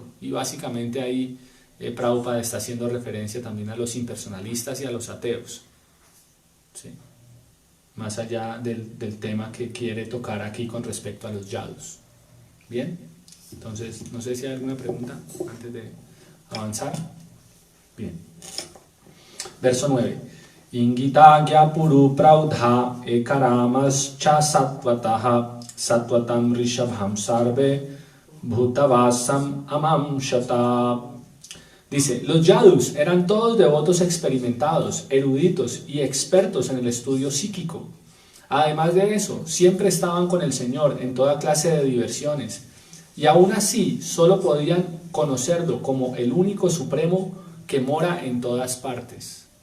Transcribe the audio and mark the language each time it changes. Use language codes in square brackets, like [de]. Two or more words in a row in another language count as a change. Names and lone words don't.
[es] Y básicamente ahí Prabhupada está haciendo referencia también a los impersonalistas y a los ateos, ¿sí? Más allá del tema que quiere tocar aquí con respecto a los yadus. Bien, entonces no sé si hay alguna pregunta antes de avanzar. Bien. Verso 9. [sa] इङ्गित ज्ञाः पुरु प्रौढा एकारामाश् च सात्वताः सात्वतम् ऋषभं सर्वे भूतावासम् अमंसत. [es] Dice, los yadus eran todos devotos experimentados, eruditos y expertos en el estudio psíquico. Además de eso, siempre estaban con el Señor en toda clase de diversiones, y aún así solo podían conocerlo como el único supremo que mora en todas partes.